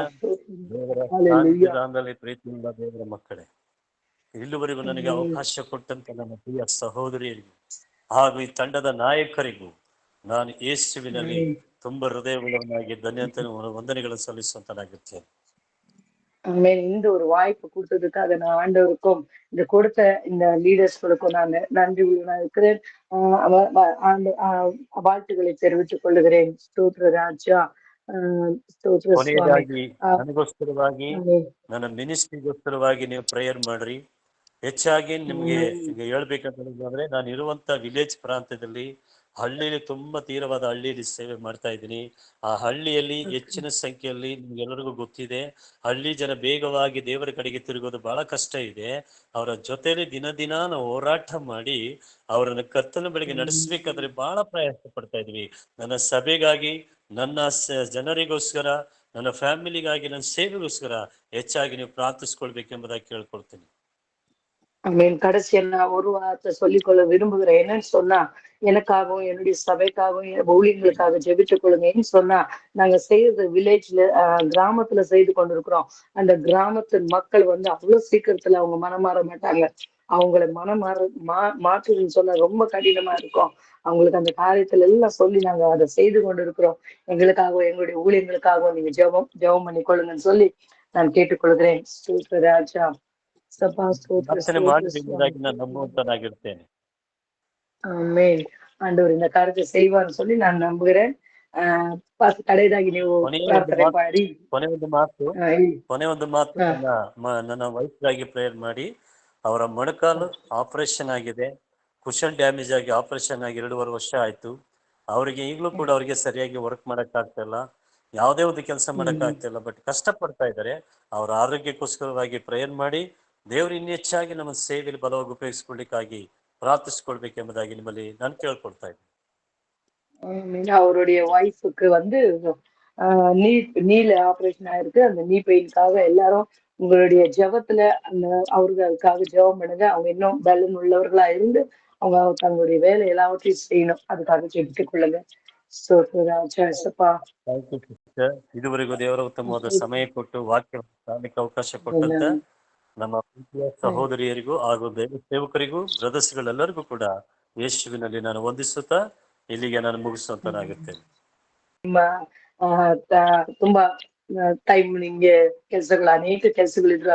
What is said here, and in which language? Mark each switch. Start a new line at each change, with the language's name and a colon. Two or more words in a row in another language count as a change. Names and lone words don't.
Kannada: ಹಲ್ಲೆಲೂಯಾ. ಸ್ತೋತ್ರ. ದೇವರ ಹಲ್ಲೆಲೂಯಾ. ಸಾನ್ನಿಧ್ಯದಲ್ಲಿ ಪ್ರೀತಿಯಿಂದ ದೇವರ ಮಕ್ಕಳೇ, ಇಲ್ಲಿವರೆಗೂ ನನಗೆ ಆಮೆನ್. ಅವಕಾಶ ಕೊಟ್ಟಂತ ನನ್ನ ಪ್ರಿಯ ಸಹೋದರಿಯರಿಗೂ ಹಾಗೂ ಈ ತಂಡದ ನಾಯಕರಿಗೂ ನಾನು ಯೇಸುವಿನಲ್ಲಿ ಆಮೆನ್. ತುಂಬಾ ಹೃದಯವುಳ್ಳವನಾಗಿ ವಂದನೆಗಳನ್ನು ಸಲ್ಲಿಸುವಂತನಾಗಿರ್ತೇನೆ.
Tamil: ஆமென். இந்த ஒரு வாய்ப்பு கொடுத்ததுக்காக நான் ஆண்டவருக்கும் இந்த கொடுத்த இந்த லீடர்ஸ்களுக்கும் நான் நன்றி உள்ளவனா இருக்கிறேன். வாழ்த்துக்களை தெரிவித்துக் கொள்ளுகிறேன். ஸ்தோத்திர ராஜா. ஸ்தோத்திர சுவாமி.
Kannada: ಕೊನೆಯದಾಗಿ ನನಗೋಸ್ಕರವಾಗಿ,
Tamil: ஆமென்.
Kannada: ನನ್ನ ಮಿನಿಸ್ಟ್ರಿಗೋಸ್ಕರವಾಗಿ ನೀವು ಪ್ರೇಯರ್ ಮಾಡ್ರಿ. ಹೆಚ್ಚಾಗಿ ನಿಮ್ಗೆ
Tamil: ஆமென்.
Kannada: ಈಗ ಹೇಳ್ಬೇಕಂತಂದ್ರೆ, ನಾನು ಇರುವಂತ ವಿಲೇಜ್ ಪ್ರಾಂತ್ಯದಲ್ಲಿ, ಹಳ್ಳಿಯಲ್ಲಿ ತುಂಬಾ ತೀರವಾದ ಹಳ್ಳಿಯಲ್ಲಿ ಸೇವೆ ಮಾಡ್ತಾ ಇದ್ದೀನಿ. ಆ ಹಳ್ಳಿಯಲ್ಲಿ ಹೆಚ್ಚಿನ ಸಂಖ್ಯೆಯಲ್ಲಿ ನಿಮ್ಗೆಲ್ಲರಿಗೂ ಗೊತ್ತಿದೆ, ಹಳ್ಳಿ ಜನ ಬೇಗವಾಗಿ ದೇವರ ಕಡೆಗೆ ತಿರುಗೋದು ಬಹಳ ಕಷ್ಟ ಇದೆ. ಅವರ ಜೊತೆಲಿ ದಿನ ದಿನ ನಾವು ಹೋರಾಟ ಮಾಡಿ ಅವರನ್ನು ಕರ್ತನ ಬಳಿಗೆ ನಡೆಸಬೇಕಾದ್ರೆ ಬಹಳ ಪ್ರಯಾಸ ಪಡ್ತಾ ಇದ್ವಿ. ನನ್ನ ಸಭೆಗಾಗಿ, ನನ್ನ ಜನರಿಗೋಸ್ಕರ, ನನ್ನ ಫ್ಯಾಮಿಲಿಗಾಗಿ, ನನ್ನ ಸೇವೆಗೋಸ್ಕರ ಹೆಚ್ಚಾಗಿ ನೀವು ಪ್ರಾರ್ಥಿಸ್ಕೊಳ್ಬೇಕೆಂಬುದಾಗಿ ಕೇಳ್ಕೊಳ್ತೀನಿ.
Tamil: ஆமென். கடைசியா நான் ஒரு வார்த்தை சொல்லிக்கொள்ள விரும்புகிறேன். என்னன்னு சொன்னா, எனக்காகவும் என்னுடைய சபைக்காகவும் என் ஊழியர்களுக்காக ஜெபித்துக் கொள்ளுங்கன்னு சொன்னா, நாங்க செய்யறது வில்லேஜ்ல கிராமத்துல செய்து கொண்டிருக்கிறோம். அந்த கிராமத்து மக்கள் வந்து அவ்வளவு சீக்கிரத்துல அவங்க மனம் மாற மாட்டாங்க. அவங்கள மனம் மாற்றுதுன்னு சொன்னா ரொம்ப கடினமா இருக்கும். அவங்களுக்கு அந்த காரியத்துல எல்லாம் சொல்லி நாங்க அதை செய்து கொண்டிருக்கிறோம். எங்களுக்காகவும் எங்களுடைய ஊழியர்களுக்காகவும் நீங்க ஜெபம் பண்ணி கொள்ளுங்கன்னு சொல்லி நான் கேட்டுக்கொள்கிறேன். ஸ்தோத்திர ராஜா. சபா ஸ்தோத்திர
Kannada: ಪ್ರಾರ್ಥನೆ
Tamil: ஸ்தோத்திர
Kannada: ಮಾಡಿ
Tamil: சுவாமி.
Kannada: ಎಂಬುದಾಗಿ ನಾನು ನಂಬುವಂತನಾಗಿರ್ತೇನೆ.
Tamil: ஆமென். ஆண்டவர் இந்த காரியத்தை செய்வார்னு சொல்லி நான் நம்புகிறேன். கடைதாகி ನೀವು
Kannada: ಕೊನೆಯ ಒಂದು ಪ್ರಾರ್ಥನೆ ಮಾತು ಮಾಡಿ. ಕೊನೆ ಒಂದು ಮಾತು ಹೇಳಿ. ಕೊನೆ ಒಂದು ಮಾತು ಹಾ. ನನ್ನ ವೈಫ್ಗಾಗಿ ಪ್ರೇಯರ್ ಮಾಡಿ. ಅವರ ಮೊಣಕಾಲು ಆಪರೇಷನ್ ಆಗಿದೆ, ಕುಶನ್ ಡ್ಯಾಮೇಜ್ ಆಗಿ ಆಪರೇಷನ್ ಆಗಿ 2.5 ವರ್ಷ ಆಯ್ತು. ಅವರಿಗೆ ಈಗಲೂ ಕೂಡ ಅವರಿಗೆ ಸರಿಯಾಗಿ ವರ್ಕ್ ಮಾಡಕ್ ಆಗ್ತಾ ಇಲ್ಲ, ಯಾವುದೇ ಒಂದು ಕೆಲಸ ಮಾಡಕ್ ಆಗ್ತಾ ಇಲ್ಲ. ಬಟ್ ಕಷ್ಟ ಪಡ್ತಾ ಇದ್ದಾರೆ. ಅವರ ಆರೋಗ್ಯಕ್ಕೋಸ್ಕರವಾಗಿ ಪ್ರೇಯರ್ ಮಾಡಿ, ದೇವರು ಇನ್ನೂ ಹೆಚ್ಚಾಗಿ ನಮ್ಮ ಸೇವೆಯಲ್ಲಿ ಬಲವಾಗಿ ಉಪಯೋಗಿಸ್ಕೊಳ್ಳಿಕ್ಕಾಗಿ ಪ್ರಾರ್ಥಿಸ್ಕೊಳ್ಬೇಕೆಂಬುದಾಗಿ ನಿಮ್ಮಲ್ಲಿ ನಾನು ಕೇಳ್ಕೊಳ್ತಾ ಇದ್ದೀನಿ.
Tamil: அவருடைய ஒய்ஃபுக்கு வந்து நீல ஆபரேஷன் ஆயிருக்கு. அந்த நீ பெயினுக்காக எல்லாரும் உங்களுடைய ஜெபத்துல அந்த அவர்களுக்காக ஜெபம் பண்ணுங்க. அவங்க இன்னும் பலன் உள்ளவர்களா இருந்து அவங்க தங்களுடைய வேலை எல்லாவற்றையும் செய்யணும். அதுக்காக ஜெபித்துக் கொள்ளுங்க. சோத்ரா.
English: thank you sister.
Kannada: ಇದುವರೆಗೂ ದೇವರ ಉತ್ತಮವಾದ ಸಮಯ ಕೊಟ್ಟು ವಾಕ್ಯ ಕಾಣಲಿಕ್ಕೆ ಅವಕಾಶ ಕೊಟ್ಟಂತ ನಮ್ಮ ಪ್ರೀತಿಯ ಸಹೋದರಿಯರಿಗೂ ಹಾಗೂ ದೇವ ಸೇವಕರಿಗೂ, ಬ್ರದರ್ಸ್ಗಳೆಲ್ಲರಿಗೂ ಕೂಡ ಯೇಸುವಿನಲ್ಲಿ ನಾನು ವಂದಿಸುತ್ತಾ ಇಲ್ಲಿಗೆ ನಾನು ಮುಗಿಸುವಂತನಾಗುತ್ತೇನೆ. ನಿಮ್ಮ ತುಂಬಾ ಟೈಮ್ ನಿಮ್ಗೆ ಅನೇಕ ಕೆಲಸಗಳಿದ್ರು.